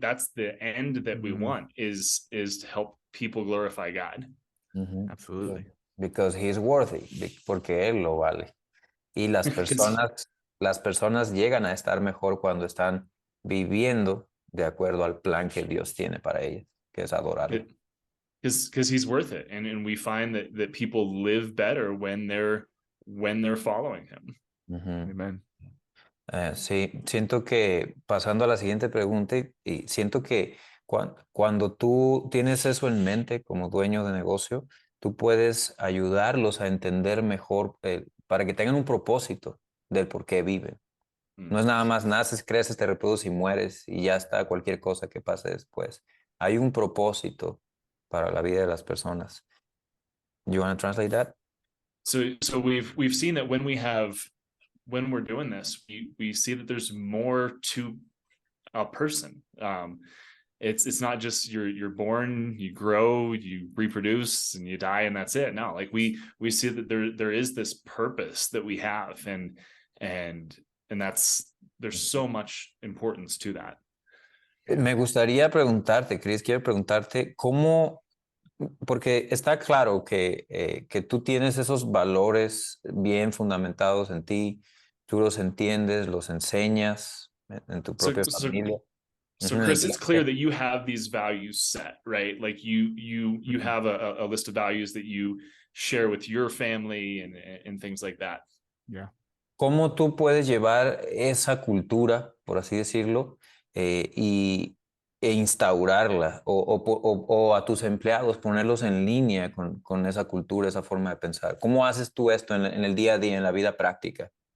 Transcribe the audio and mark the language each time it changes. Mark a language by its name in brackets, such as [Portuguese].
[English] That's the end that we want is to help people glorify God. Absolutely. Because he's worthy, [Spanish] porque él lo vale. Y las personas llegan a estar mejor cuando están viviendo de acuerdo al plan que Dios tiene para ellas, que es adorarlo. [English] Because he's worth it, and we find that people live better when they're following him. Amen. [Spanish] Sí, siento que pasando a la siguiente pregunta, y siento que cuando tú tienes eso en mente como dueño de negocio, tú puedes ayudarlos a entender mejor para que tengan un propósito del por qué viven. No es nada más naces, creces, te reproduces y mueres y ya está cualquier cosa que pase después. Hay un propósito para la vida de las personas. [English] You want to translate that? So we've seen that when we're doing this, we see that there's more to a person. It's not just you're born, you grow, you reproduce, and you die, and that's it. No, like we see that there is this purpose that we have, and there's so much importance to that. [Spanish] Me gustaría preguntarte, Chris, quiero preguntarte cómo, porque está claro que tú tienes esos valores bien fundamentados en ti, tú los entiendes, los enseñas en tu propia familia. [English] So Chris, it's clear that you have these values set, right? Like you have a list of values that you share with your family and things like that. Yeah. [Spanish] ¿Cómo tú puedes llevar esa cultura, por así decirlo, e instaurarla o a tus empleados, ponerlos en línea con esa cultura, esa forma de pensar? ¿Cómo haces tú esto en el día a día, en la vida práctica?